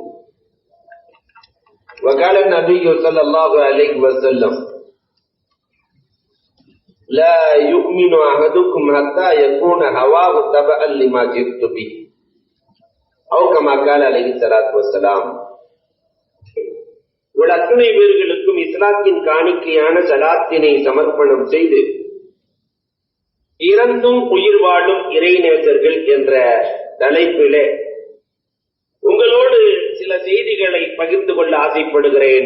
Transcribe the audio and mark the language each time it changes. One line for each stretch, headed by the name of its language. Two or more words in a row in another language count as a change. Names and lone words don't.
Arabic: وقال النبي صلى الله عليه وسلم لا يؤمن أحدكم حتى يكون هواه تبعا لما جئت به أو كما قال عليه الصلاة والسلام.
Tamil: அத்தனை பேர்களுக்கும் இஸ்லாத்தின் காணிக்கையான சலாத்தினை சமர்ப்பணம் செய்து இறந்தும் உயிர் வாழும் இறைநேசர்கள் என்ற தலைப்பிலே உங்களோடு சில செய்திகளை பகிர்ந்து கொள்ள ஆசைப்படுகிறேன்.